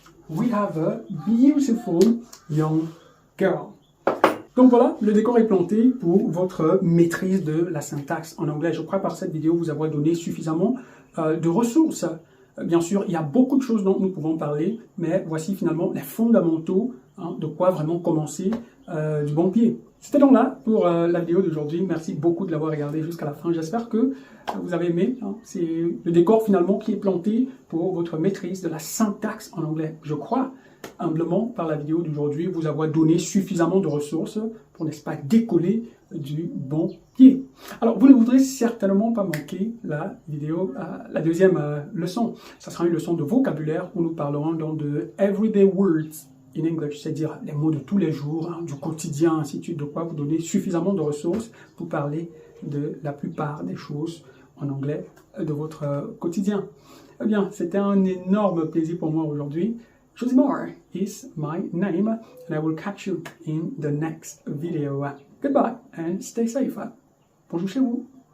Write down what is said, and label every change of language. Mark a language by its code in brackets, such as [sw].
[en] We have a beautiful young girl. [fr] Donc voilà, le décor est planté pour votre maîtrise de la syntaxe en anglais. Je crois par cette vidéo vous avoir donné suffisamment de ressources. Bien sûr, il y a beaucoup de choses dont nous pouvons parler, mais voici finalement les fondamentaux de quoi vraiment commencer du bon pied. C'était donc là pour la vidéo d'aujourd'hui. Merci beaucoup de l'avoir regardé jusqu'à la fin. J'espère que vous avez aimé. C'est le décor finalement qui est planté pour votre maîtrise de la syntaxe en anglais. Je crois humblement par la vidéo d'aujourd'hui vous avoir donné suffisamment de ressources pour, n'est-ce pas, décoller du bon pied. Alors, vous ne voudrez certainement pas manquer la vidéo, la deuxième leçon. Ça sera une leçon de vocabulaire où nous parlerons donc de [en] everyday words in English, [fr] c'est-à-dire les mots de tous les jours, du quotidien, ainsi de suite, de quoi vous donner suffisamment de ressources pour parler de la plupart des choses en anglais de votre quotidien. Eh bien, c'était un énorme plaisir pour moi aujourd'hui. [en] Josimar is my name, and I will catch you in the next video. Goodbye and stay safe. [fr] Bonjour chez vous.